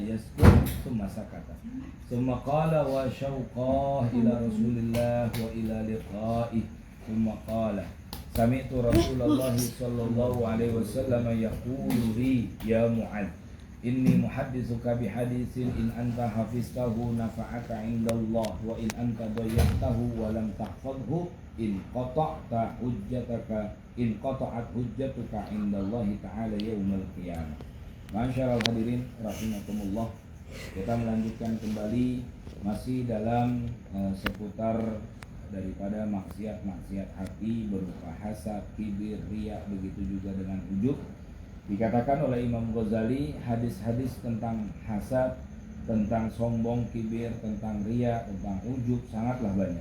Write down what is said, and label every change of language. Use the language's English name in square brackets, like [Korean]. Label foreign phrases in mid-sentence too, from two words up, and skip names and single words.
[Arabic] يسكت ثم سكت ثم قال وشوقاه إلى رسول الله وإلى لقائه ثم قال سمعت رسول الله صلى الله عليه وسلم يقول لي يا معاذ إني محدثك بحديث إن أنت حفظته نفعك عند الله وإن أنت ضيعته ولم تحفظه انقطعت حجتك انقطعت حجتك عند الله تعالى يوم القيامة. [Indonesian] Masyaallah hadirin rahimakumullah. Kita melanjutkan kembali masih dalam seputar daripada maksiat-maksiat hati berupa hasad, kibir, riya, begitu juga dengan ujub. Dikatakan oleh Imam Ghazali, hadis-hadis tentang hasad, tentang sombong, kibir, tentang riya, tentang ujub sangatlah banyak.